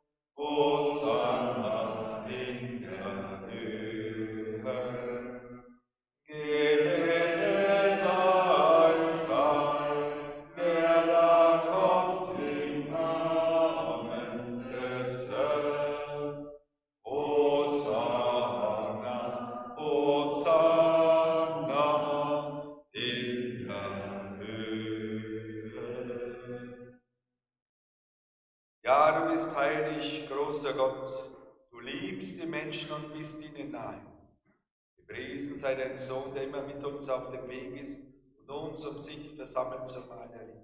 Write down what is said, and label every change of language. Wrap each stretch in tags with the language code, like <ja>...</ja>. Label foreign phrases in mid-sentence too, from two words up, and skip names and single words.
<de>Hosanna in der Höhe. Gebetet sei, der da kommt im Namen des Herrn. Hosanna, Hosanna in der Höhe. Ja, du bist heilig, großer Gott, du liebst die Menschen und bist ihnen nahe. Gepriesen sei dein Sohn, der immer mit uns auf dem Weg ist und uns um sich versammelt zum Mahl der Liebe.</de>